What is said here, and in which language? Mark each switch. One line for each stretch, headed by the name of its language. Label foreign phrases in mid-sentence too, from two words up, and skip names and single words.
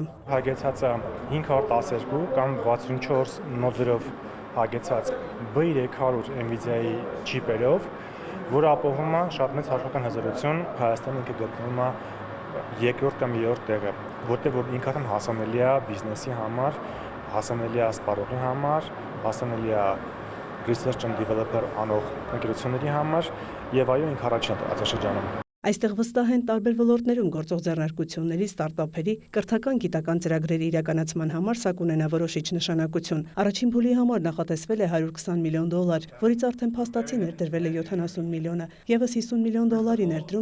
Armenian: Հագեցածը 512 կամ 64 նոդերով հագեցած B300 NVIDIA-ի չիպերով, որը ապահովում է շատ մեծ հաշվական հզորություն, Հայաստանը ինքը գտնվում է երկրորդ կամ երրորդ տեղը, որտեղ որ ինքնին հասանելի է բիզնեսի համար, հասանելի է սպառողի համար, հասանելի է
English: research and developer
Armenian: անող ընկերությունների համար եւ այո ինք առաջին է տարածաշրջանում։ Այստեղ վստահ են տարբեր ոլորտներում գործող ձեռնարկությունների, ստարտափերի, կրթական գիտական ծրագրերի իրականացման համար սա կունենա որոշիչ նշանակություն։ Առաջին փուլի համար նախատեսվել է $120 միլիոն, որից արդեն փաստացի ներդրվել է 70 միլիոնը, եւս $50 միլիոն ներդրում